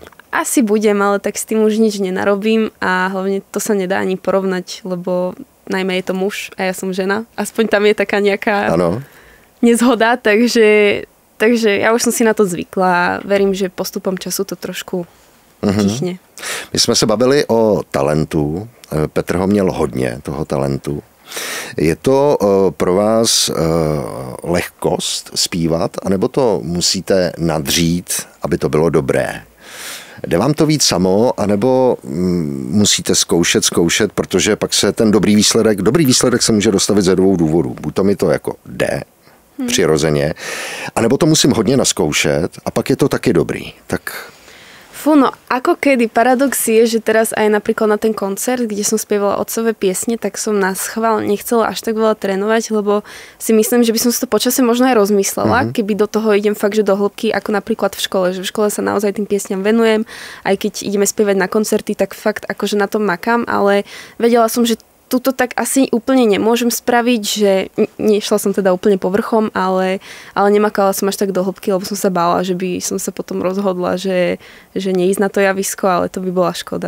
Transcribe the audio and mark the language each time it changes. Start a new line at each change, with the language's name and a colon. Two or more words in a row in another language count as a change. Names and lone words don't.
Slovak: Asi budem, ale tak s tým už nič nenarobím a hlavne to sa nedá ani porovnať, lebo najmä je to muž a ja som žena. Aspoň tam je taká nejaká nezhoda, Takže ja už som si na to zvykla a verím, že postupom času to trošku tichne.
Czech: My jsme se bavili o talentu. Petr ho měl hodně, toho talentu. Je to pro vás lehkost zpívat, anebo to musíte nadřít, aby to bylo dobré? Jde vám to víc samo, anebo musíte zkoušet, protože pak se ten dobrý výsledek se může dostavit ze 2 důvodů. Buď to mi to jako jde, přirozeně, anebo to musím hodně naskoušet a pak je to taky dobrý.
Slovak: Tak No ako kedy. Paradox je, že teraz aj napríklad na ten koncert, kde som spievala otcové piesne, tak som na schvál nechcela až tak veľa trénovať, lebo si myslím, že by som si to počasie možno aj rozmyslela, keby do toho idem fakt, že do hĺbky, ako napríklad v škole, že v škole sa naozaj tým piesňam venujem, aj keď ideme spievať na koncerty, tak fakt akože na tom makám, ale vedela som, že tuto tak asi úplne nemôžem spraviť, že nešla som teda úplne povrchom, ale nemakala som až tak do hĺbky, lebo som sa bála, že by som sa potom rozhodla, že neísť na to javisko, ale to by bola škoda.